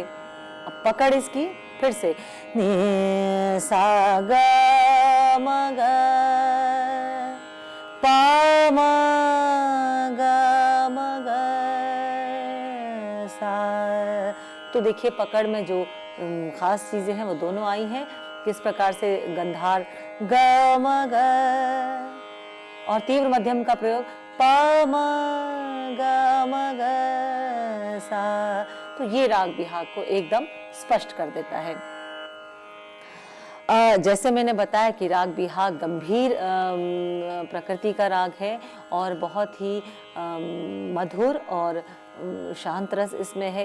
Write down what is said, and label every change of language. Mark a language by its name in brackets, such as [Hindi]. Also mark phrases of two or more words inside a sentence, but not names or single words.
[Hindi] अब पकड़ इसकी फिर से, नि सा ग म ग प म ग म ग सा। तो देखिए पकड़ में जो खास चीजें हैं वो दोनों आई हैं। किस प्रकार से गंधार ग म ग और तीव्र मध्यम का प्रयोग प म ग म ग सा। तो ये राग बिहाग को एकदम स्पष्ट कर देता है। जैसे मैंने बताया कि राग बिहाग गंभीर प्रकृति का राग है और बहुत ही मधुर और शांत रस इसमें है।